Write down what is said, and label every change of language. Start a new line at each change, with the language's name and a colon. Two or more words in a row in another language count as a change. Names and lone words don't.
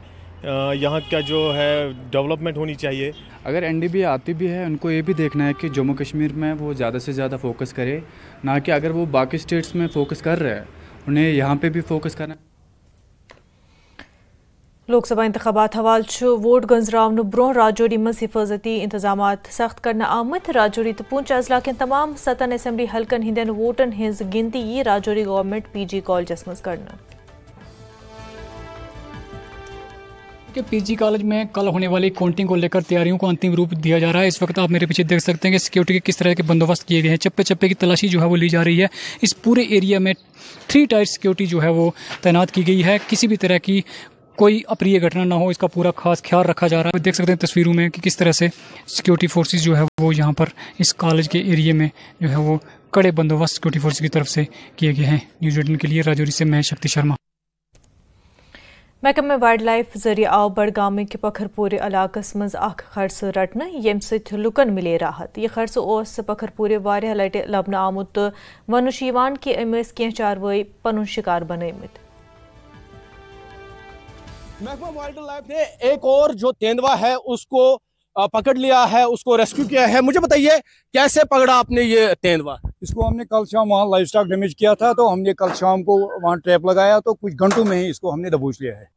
Hindi: यहाँ का जो है डेवलपमेंट होनी चाहिए। अगर एनडीबी आती भी है, उनको ये भी देखना है कि जम्मू कश्मीर में वो ज़्यादा से ज़्यादा फोकस करे, ना कि अगर वो बाकी स्टेट्स में फोकस कर रहे हैं उन्हें यहाँ पे भी फोकस करना।
Kashmiri: लोकसभा इंतखाबात हवाल वोट गंजरावन ब्रोह राजौरी मज हिफाजती इंतजाम सख्त करना आमद। राजौरी तो पूंछ अजला के तमाम 7 असम्बली हल्कन हिंदन वोटन हिंज गिनती ये राजौरी गवर्नमेंट पीजी कॉलेज मज करना।
Hindi: कि पीजी कॉलेज में कल होने वाली काउंटिंग को लेकर तैयारियों को अंतिम रूप दिया जा रहा है। इस वक्त आप मेरे पीछे देख सकते हैं कि सिक्योरिटी के किस तरह के बंदोबस्त किए गए हैं। चप्पे चप्पे की तलाशी जो है वो ली जा रही है। इस पूरे एरिया में 3
English: tier security
Hindi: जो है वो तैनात की गई है। किसी भी तरह की कोई अप्रिय घटना ना हो, इसका पूरा खास ख्याल रखा जा रहा है। देख सकते हैं तस्वीरों में कि किस तरह से
English: security forces
Hindi: जो है वो यहाँ पर इस कॉलेज के एरिया में जो है वो कड़े बंदोबस्त
English: security force
Hindi: की तरफ से किए गए हैं। न्यूज़ 18 के लिए राजौरी से मैं शक्ति शर्मा।
Kashmiri: महकमे
English: wild life
Kashmiri: जरिए आव बडगाम के पखरपुर इलाकस मज अख खर्च रटन यम सत लुकन मिले राहत। यह खर्च ओस पखरपुर वारिया लटे लबन आमुत तो वनुश कि अमस कह चारवाई पनुन शिकार बनमित।
Hindi: महकमा
English: wild life
Hindi: ने एक और जो तेंदुआ है उसको पकड़ लिया है, उसको रेस्क्यू किया है। मुझे बताइए कैसे पकड़ा आपने ये तेंदुआ? इसको हमने कल शाम वहाँ
English: life stock damage
Hindi: किया था, तो हमने कल शाम को वहाँ ट्रैप लगाया, तो कुछ घंटों में ही इसको हमने दबोच लिया है।